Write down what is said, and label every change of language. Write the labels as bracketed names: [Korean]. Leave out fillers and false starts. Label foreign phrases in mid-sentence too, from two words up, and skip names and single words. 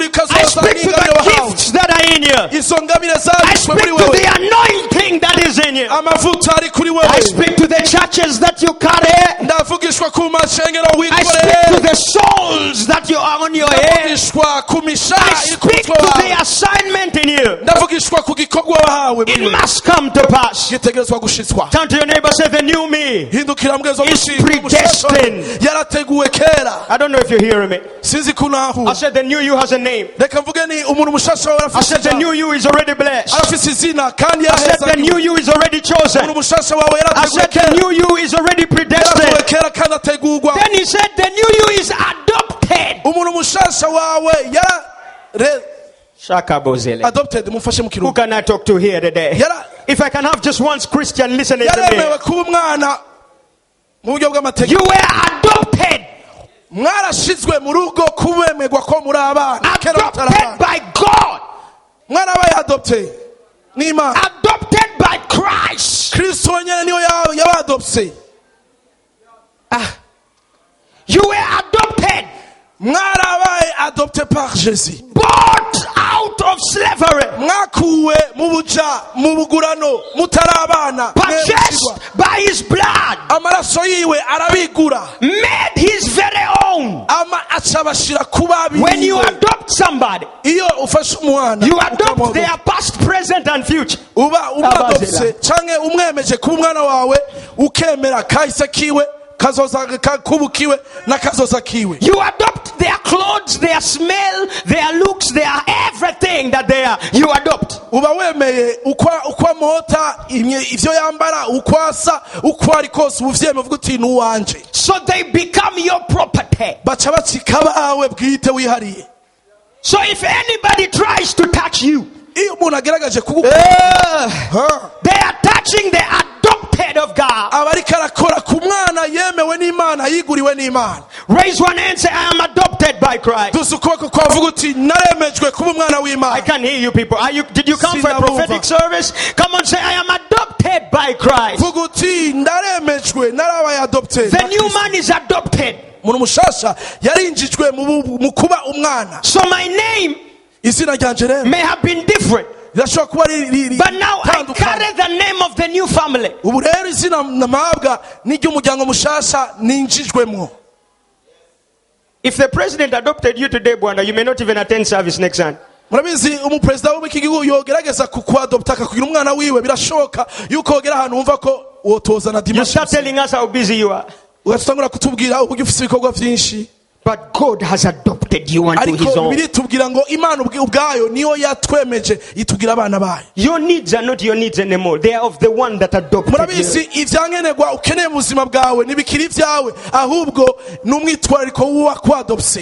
[English] I [Rundi] kazoza [English] speak to [Rundi] n'ingabire [English] the [Rundi] wahawe. [English] gifts that are in you. [Rundi] izo ngabire [English] I [Rundi] zabishwe [English] speak [Rundi] muri [English] to [Rundi] wewe. [English] the anointing that is in you. [Rundi] amavuta ari kuri [English] I [Rundi] wewe. [English] speak to the churches that you carry. [Rundi] ndavugishwa ku mashengero [English] I speak to [Rundi] wikoreye. [English] the souls that you are on your head. [Rundi] ndavugishwa ku [English] I [Rundi] mishara iri ku [English] speak to [Rundi] mutwe [English] the [Rundi] wawe. [English] assignment in you. [Rundi] ndavugishwa ku gikorwa wahawe muri [English] It [Rundi] wewe. [English] must come to pass. [Rundi] gitegerezwa gushitswa. [English] Turn to your neighbor, say the new me. [Rundi] hindukira mbwezo [English] Is predestined. [Rundi] yarateguwe kera. [English] I don't know if you're hearing me. [Rundi] sinzi [English] I [Rundi] kunahu. [English] said the new you has a name. [Rundi] reka mvuge ni umuntu mushasha wawe [English] I said the new you is already blessed. [Rundi] arafise izina kandi [English] I said the [Rundi] yaraheza. [English] new you is already chosen. [Rundi] umuntu mushasha wawe [English] I [Rundi] yarateguwe [English] said the [Rundi] kera. [English] new you is already [Rundi] yarateguwe [English] predestined. [Rundi] kera kandi ategurwa. [English] Then he said the new you is adopted. [Rundi] umuntu mushasha wawe Shakabozele. adopted mufashe mu [English] Who [Rundi] kirundi. [English] can I talk to here today? [Rundi] Yara- [English] If I can have just one Christian listening to me. [Rundi] yaremewe kuba umwana mu buryo bw'amategeko. [English] You were adopted. [Rundi] mwarashizwe mu rugo kubemerwa ko muri abana kera mutari [English] Adopted [Rundi] abana. [English] by God. [Rundi] mwarabaye adopte n'Imana. [English] Adopted by Christ. [Rundi] kristo wenyene niyo yabadopse. [English] You were adopted. [Rundi] mwarabaye adopte [French] par Jésus. [English] Bought out of slavery. [Rundi] mwakuwe mu buja mu bugurano mutari abana. [English] Purchased by his blood. [Rundi] amaraso yiwe arabigura. [English] Made his very own. [Rundi] aca bashira kuba [English] When you [Rundi] abiwe. [English] adopt somebody, [Rundi] iyo ufashe umwana [English] you adopt [Rundi] ukamuha- [English] their past, present, and future. [Rundi] uba umwadopse canke umwemeje kuba umwana wawe ukemera kahise kiwe kazoza kubukiwe na kazoza kiwe. [English] You adopt their clothes, their smell, their looks, their everything that they are. You adopt. [Rundi] uba wemeye uko amota ivyo yambara uko asa uko ari kose uvyeme uvuga uti nuwanje. [English] So they become your property. [Rundi] baca bacika bawe bwite wihariye. [English] So if anybody tries to touch you, [Rundi] iyo umuntu ageragaje kugukora [English] they are touching the adopted of God. [Rundi] aba ariko arakora ku mwana yemewe n'Imana yiguriwe n'Imana. [English] Raise one hand and say, I am adopted by Christ. [Rundi] dusa ukuboko kwavuga uti naremejwe kuba umwana [English] I [Rundi] w'Imana. [English] can't hear you people. Did you come for a prophetic service? Come on, say, I am adopted by Christ. [Rundi] vuga uti ndaremejwe narabaye adopte. [English] The new man is adopted. [Rundi] umuntu mushasha yarinjijwe mu kuba umwana. [English] So my name [Rundi] izina ryanje rero [English] may have been different, [Rundi] rirashobora kuba riri [English] but now I [Rundi] tandukanye. [English] carry the name of the new family. [Rundi] ubu rero izina namabwa n'iry'umuryango mushasha ninjijwemo. [English] If the president adopted you today, Bwana, you may not even attend service next Sunday. [Rundi] murabizi umuperezida w'iki gihugu yogerageza kukuadopta akakugira umwana wiwe birashoboka yuko wogera ahantu wumva ko wotoza na [English] You start dimanche telling us how busy you are. [Rundi] ugatangura kutubwira uburyo ufite ibikorwa byinshi. [English] But God has adopted you unto His [Rundi] ariko [English] own. [Rundi] bibiri tubwira ngo Imana ubwayo niyo yatwemeje itugira abana bayo. [English] Your needs are not your needs anymore. They are of the one that adopted you. [Rundi] Murabizi ivyankenerwa ukeneye mu buzima bwawe nibikiri vyawe, ahubwo numwitwariko w'akwadopse.